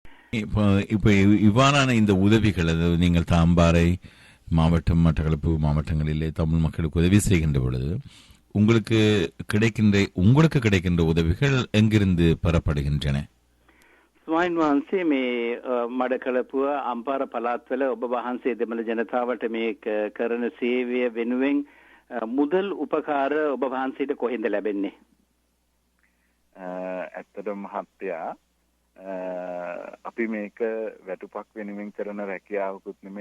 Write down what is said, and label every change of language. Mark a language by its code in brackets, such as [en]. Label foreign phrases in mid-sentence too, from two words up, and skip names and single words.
[ta] இப்போ இப்போ இவ்வாறான இந்த உதவிகள், அதாவது நீங்கள் தாம்பாறை மாவட்டம், மட்டக்களப்பு மாவட்டங்களிலே தமிழ் மக்களுக்கு உதவி செய்கின்ற பொழுது உங்களுக்கு கிடைக்கின்ற உதவிகள் எங்கிருந்து பெறப்படுகின்றன? [si] ස්වාමීන් වහන්සේ මේ මඩකලපුව අම්පාර පළාත්වල ඔබ වහන්සේ දෙමළ ජනතාවට මේ කරන සේවය වෙනුවෙන් මුදල් උපකාර ඔබ වහන්සේට කොහෙන්ද ලැබෙන්නේ? ඇත්තටම මහත්තයා අපි මේක වැටුපක් වෙනුවෙන් කරන රැකියාවකුත් නෙමෙයි.